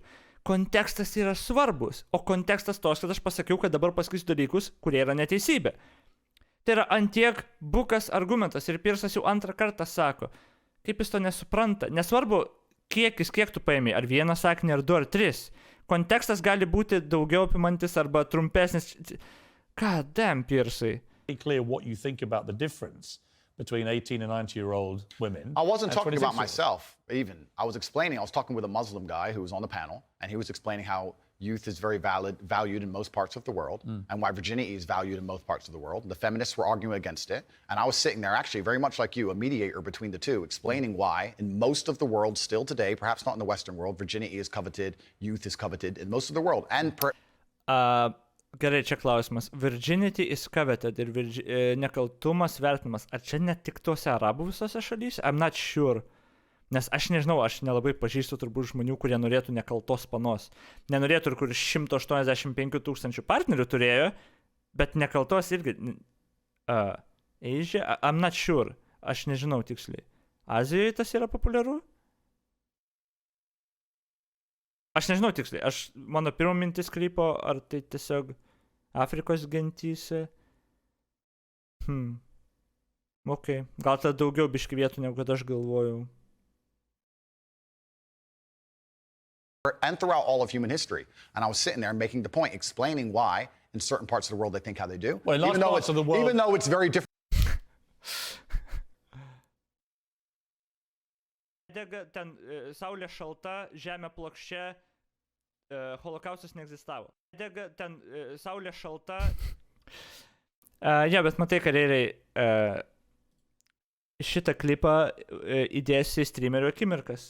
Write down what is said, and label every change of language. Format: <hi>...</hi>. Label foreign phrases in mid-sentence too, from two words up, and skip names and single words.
<lt>Kontekstas yra svarbus, o kontekstas tos, kad aš pasakiau, kad dabar pasakysiu dalykus, kurie yra neteisybė. Tai yra antiek bukas argumentas ir Piersas jau 2 kartą sako, kaip jis to nesupranta. Nesvarbu, kiek tu paėmė, ar 1 sakinį, ar 2, ar 3. Kontekstas gali būti daugiau apimantis arba trumpesnis.</lt> <en>God damn, Piersai. Clear what you think about the difference between 18 and 90-year-old women. I wasn't talking about myself, even. I was talking with a Muslim guy who was on the panel, and he was explaining how youth is very valued in most parts of the world, and why virginity is valued in most parts of the world. The feminists were arguing against it, and I was sitting there, actually, very much like you, a mediator between the two, explaining why, in most of the world still today, perhaps not in the Western world, virginity is coveted, youth is coveted in most of the world. And</en> <lt>Gerai, čia klausimas.</lt> <en>Virginity is coveted</en> <lt>ir nekaltumas vertinamas. Ar čia ne tik tuose arabų visose šalyse?</lt> <en>I'm not sure.</en> <lt>Nes aš nežinau, aš nelabai pažįstu turbūt žmonių, kurie norėtų nekaltos panos. Nenorėtų ir kur 185 000 partnerių turėjo, bet nekaltos irgi.</lt> <en>Asia? I'm not sure.</en> <lt>Aš nežinau tiksliai. Azijoje tas yra populiaru? Aš nežinau tiksliai. Mano pirmo mintis krypo, ar tai tiesiog Afrikos gentyse. Ok. Gal tada daugiau biški vietų, negu kad aš galvojau.</lt> <en>and throughout all of human history. And I was sitting there making the point, explaining why in certain parts of the world they think how they do. Well, in large parts of the world, even though it's very different.</en> <lt>Ten saulė šalta, žemė plokščia, holokaustas neegzistavo. Ten saulė šalta. Bet matai, kareiviai, šitą klipą įdėsiu į streamerio akimirkas.</lt>